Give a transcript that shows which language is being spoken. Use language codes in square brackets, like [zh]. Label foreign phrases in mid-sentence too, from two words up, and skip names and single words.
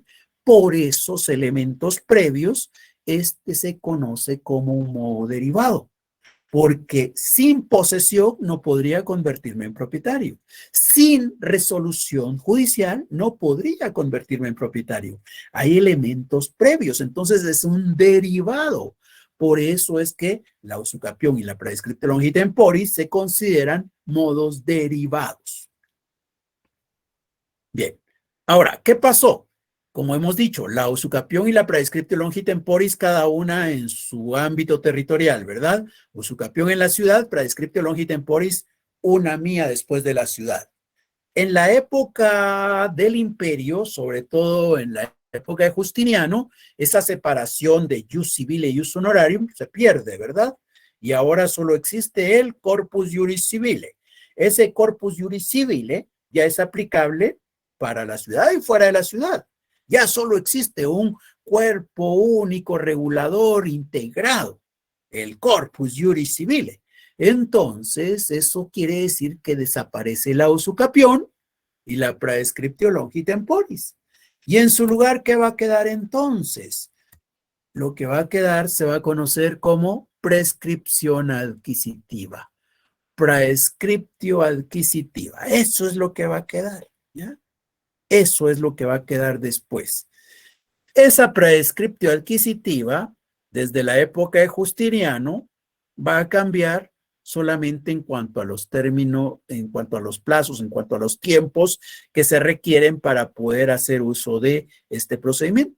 [es] Por esos elementos previos, se conoce como un modo derivado, porque sin posesión no podría convertirme en propietario. Sin resolución judicial no podría convertirme en propietario. Hay elementos previos, entonces es un derivado. Por eso es que la usucapión y la [la] praescriptio longi temporis [es] se consideran modos derivados. Bien, ahora, ¿qué pasó como hemos dicho, la usucapión y la [la] praescriptio longi temporis, [es] cada una en su ámbito territorial, ¿verdad? Usucapión en la ciudad, [la] praescriptio longi temporis, [es] una mía después de la ciudad. En la época del imperio, sobre todo en la época de Justiniano, esa separación de [la] ius civile [es] y [la] ius honorarium [es] se pierde, ¿verdad? Y ahora solo existe el [la] corpus juris civile. [es] Ese [la] corpus juris civile [es] ya es aplicable para la ciudad y fuera de la ciudad. Ya solo existe un cuerpo único, regulador, integrado, el [la] corpus juris civile. [es] Entonces, eso quiere decir que desaparece la usucapión y la [la] praescriptio longi temporis. [es] Y en su lugar, ¿qué va a quedar entonces? Lo que va a quedar se va a conocer como prescripción adquisitiva. [la] Praescriptio adquisitiva. [es] Eso es lo que va a quedar, ¿ya? Eso es lo que va a quedar después. Esa [la] praescriptio adquisitiva, [es] desde la época de Justiniano, va a cambiar solamente en cuanto a los términos, en cuanto a los plazos, en cuanto a los tiempos que se requieren para poder hacer uso de este procedimiento.